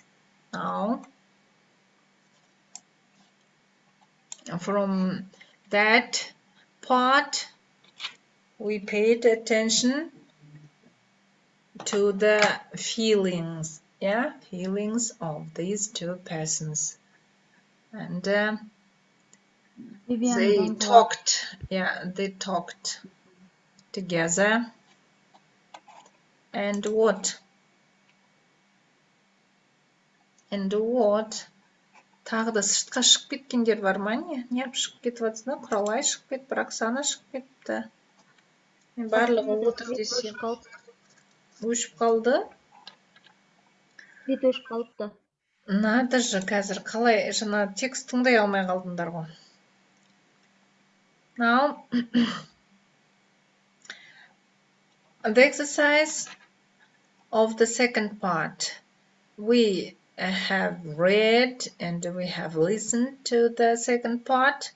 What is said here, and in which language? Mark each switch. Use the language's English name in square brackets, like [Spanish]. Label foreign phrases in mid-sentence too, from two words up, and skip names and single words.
[English] Now, from that part, we paid attention to the feelings, yeah, feelings of these two persons, and Vivian they don't like. talked, yeah, they talked together, and what [Kazakh] тағы да сыртқа шығып кеткендер бар ма не неғып шығып кетіп жатсың да құралай шығып кетті Оксана шығып кетті барлығы отыр десем өшіп қалды Бет өшіп қалыпты. [Russian] надо же [Kazakh] қазір қалай жаңа текст тыңдай алмай қалдыңдар ғой. [English] Now the exercise of the second part. We have read and we have listened to the second part.